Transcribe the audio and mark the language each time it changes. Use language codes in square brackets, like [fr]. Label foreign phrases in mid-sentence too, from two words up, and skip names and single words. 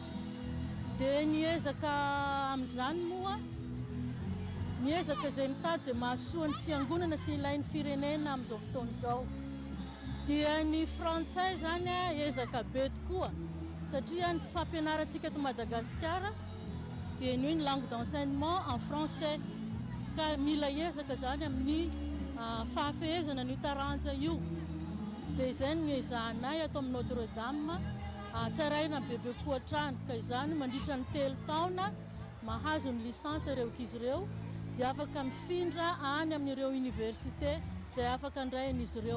[mg] Dia niezaka amin'izany moa niezaka izay mitady izay mahasoa ny fiangonana sy ilain'ny firenena amin'izao fotoana izao. Dia ny frantsay zany ezaka be tokoa satria ny fampianarantsika eto Madagasikara dia ny [fr] langue d'enseignement en français [mg] ka mila ezaka zany amin'ny fahafehezana ny taranja io. Dia izay no ezahanay ato amin'ny Notre Dame tsaraina bebe koa hatrany ka izany mandritra ny 3 taona mahazo ny licence ireo ankizy ireo dia afaka mifindra any amin'ireo université izay afaka andrayan'izy ireo.